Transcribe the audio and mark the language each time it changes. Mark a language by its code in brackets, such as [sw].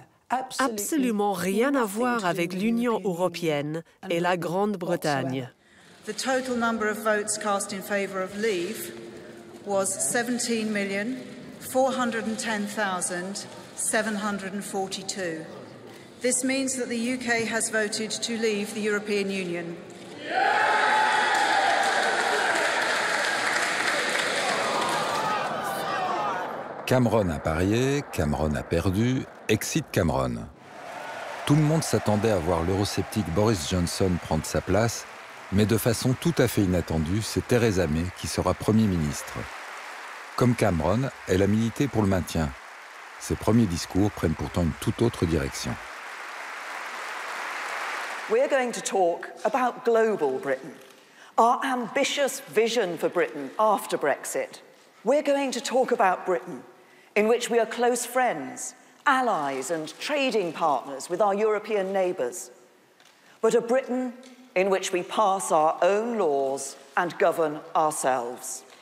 [fr] Absolument rien à voir avec l'Union européenne et la Grande-Bretagne. [en] The total number of votes cast in favour of leave was 17,410,742. This means that the UK has voted to leave the European Union. [fr] Cameron a parié, Cameron a perdu, exit Cameron. Tout le monde s'attendait à voir l'eurosceptique Boris Johnson prendre sa place, mais de façon tout à fait inattendue, c'est Theresa May qui sera Premier ministre. Comme Cameron, elle a milité pour le maintien. Ses premiers discours prennent pourtant une toute autre direction. [en] We're going to talk about global Britain, our ambitious vision for Britain after Brexit. We're going to talk about Britain, in which we are close friends, allies and trading partners with our European neighbours, but a Britain in which we pass our own laws and govern ourselves.